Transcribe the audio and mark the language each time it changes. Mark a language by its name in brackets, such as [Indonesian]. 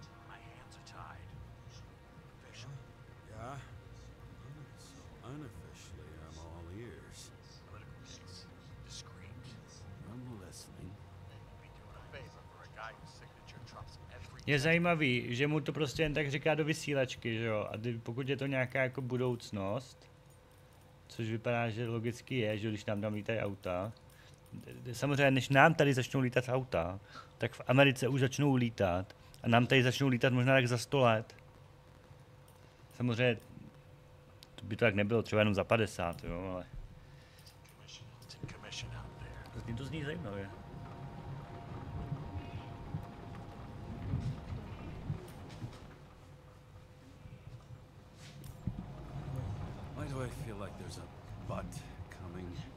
[English] My hands are tied. Officially. Yeah? So unofficially, I'm all ears. Political case. Discreet. I'm listening. Be doing a favor for a guy whose signature trumps every. [Czech] Je zajímavý, že mu to prostě jen tak říká do vysílačky, že jo? A pokud je to nějaká jako budoucnost, což vypadá, že logicky je, že když nám tam lítají auta, samozřejmě než nám tady začnou lítat auta, tak v Americe už začnou lítat a nám tady začnou lítat možná tak za 100 let. Samozřejmě to by to tak nebylo, třeba jenom za 50, jo, ale [English] It's in commission out there. [Czech] to zní zajímavě. [English] Why do I feel like there's a but coming?